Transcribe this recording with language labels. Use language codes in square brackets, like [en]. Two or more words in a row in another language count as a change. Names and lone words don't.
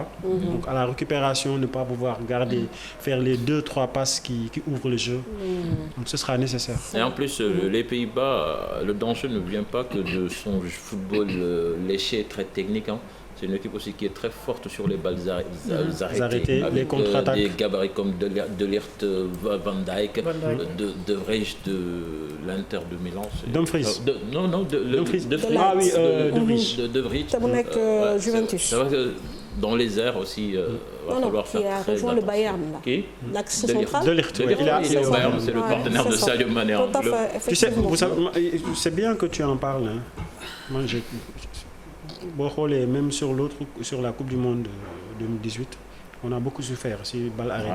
[fr] Donc à la récupération ne pas pouvoir faire les 2-3 passes qui ouvrent le jeu. Donc ce sera nécessaire. Et en plus les Pays-Bas, le danger ne vient pas que de son football léché très technique. C'est une équipe aussi qui est très forte sur les balles arrêtées, avec les contre-attaques. Des gabarits comme De Ligt, Van Dijk, De Vrij de l'Inter de Milan. Dumfries. Non, De Vrij. Ah oui, De Vrij. De Vrij. Ça vous met Juventus. dans les airs aussi. Qui a rejoint le Bayern là. Qui? L'axe central. De Ligt, oui. Le Bayern, c'est le partenaire de Sadio Mané en club. Tu sais, c'est bien que tu en parles. Hein. Moi, même sur la Coupe du Monde 2018, on a beaucoup souffert si balle arrêtée.